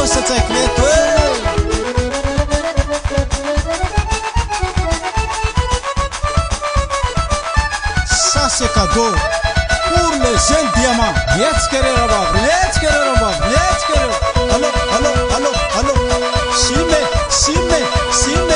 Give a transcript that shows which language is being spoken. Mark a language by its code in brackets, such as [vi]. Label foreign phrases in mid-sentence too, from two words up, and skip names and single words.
[fr] secreto. Ça c'est cadeau pour les jeunes diamants. [en] Let's get it about. Let's get it about. Let's get it. Allo, allo, allo, allo. Shime, shime, shime.